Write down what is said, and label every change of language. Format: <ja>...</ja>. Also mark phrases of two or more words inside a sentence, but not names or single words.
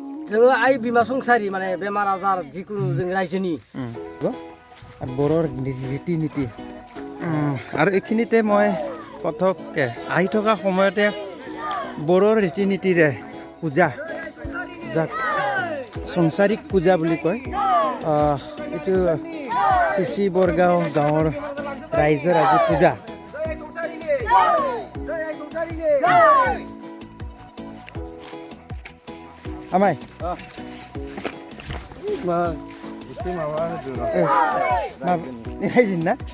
<brx>जोङो आइ बिमा संसारि माने बेमार आजार जिकुनु जों रायजोनि</brx> <as>বড়োৰ ৰীতি নীতি আৰু এইখিনিতে মই পথককৈ আহি থকা সময়তে বড়োৰ ৰীতি নীতিৰে পূজা যাক সংসাৰিক পূজা বুলি কয় এইটো চিচি বৰগাঁও গাঁৱৰ ৰাইজৰ আজি পূজা আমাই না</as>